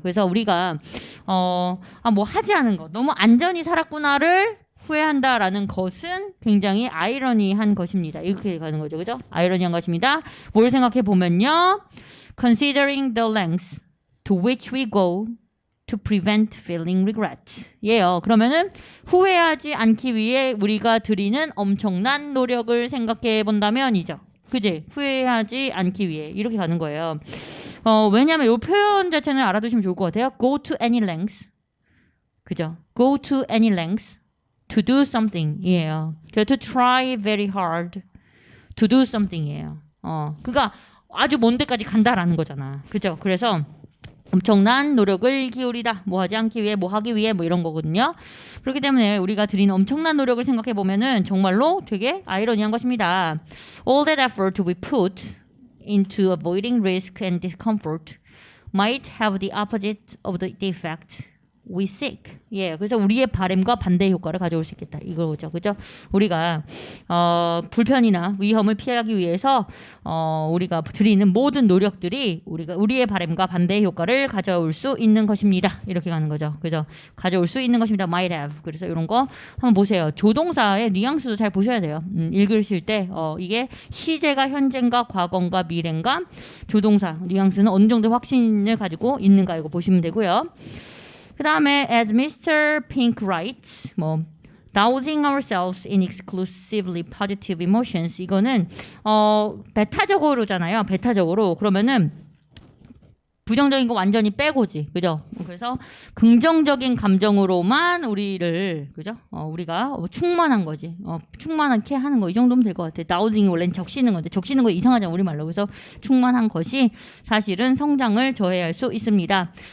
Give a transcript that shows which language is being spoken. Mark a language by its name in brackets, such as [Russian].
[Korean] 그래서 우리가 뭐 하지 않은 것, 너무 안전히 살았구나를 후회한다라는 것은 굉장히 아이러니한 것입니다. 이렇게 가는 거죠, 그죠? 아이러니한 것입니다. 뭘 생각해 보면요, [English] considering the lengths to which we go to prevent feeling regret. [Korean] 예요. 그러면은 후회하지 않기 위해 우리가 들이는 엄청난 노력을 생각해 본다면이죠. 그지? 후회하지 않기 위해 이렇게 가는 거예요. 왜냐하면 이 표현 자체는 알아두시면 좋을 것 같아요. [English] Go to any lengths. [Korean] 그죠? [English] Go to any lengths to do something 이에요. [Korean] 그래서 [English] to try very hard to do something이에요. [Korean] 그러니까 아주 먼 데까지 간다라는 거잖아. 그죠? 그래서 엄청난 노력을 기울이다. 뭐 하지 않기 위해, 뭐 하기 위해, 뭐 이런 거거든요. 그렇기 때문에 우리가 드리는 엄청난 노력을 생각해 보면은 정말로 되게 아이러니한 것입니다. [English] All that effort we put into avoiding risk and discomfort might have the opposite of the effect we seek. [Korean] 예, 그래서 우리의 바램과 반대 효과를 가져올 수 있겠다. 이거죠, 그죠? 우리가 불편이나 위험을 피하기 위해서 우리가 드리는 모든 노력들이 우리의 바램과 반대 효과를 가져올 수 있는 것입니다. 이렇게 가는 거죠, 그죠? 가져올 수 있는 것입니다. [English] Might have. [Korean] 그래서 이런 거 한번 보세요. 조동사의 뉘앙스도 잘 보셔야 돼요. 읽으실 때 이게 시제가 현재인가 과거인가 미래인가 조동사 뉘앙스는 어느 정도 확신을 가지고 있는가 이거 보시면 되고요. 그 다음에 [English] as Mr. Pink writes, dousing ourselves in exclusively positive emotions [Korean] 이거는 베타적으로잖아요. 베타적으로 그러면은 부정적인 거 완전히 빼고지, 그죠? 그래서 긍정적인 감정으로만 우리를, 그죠? 우리가 충만한 거지, 충만하게 하는 거 이 정도면 될 것 같아. 다우징이 원래는 적시는 건데 적시는 거 이상하잖아 우리 말로. 그래서 충만한 것이 사실은 성장을 저해할 수 있습니다.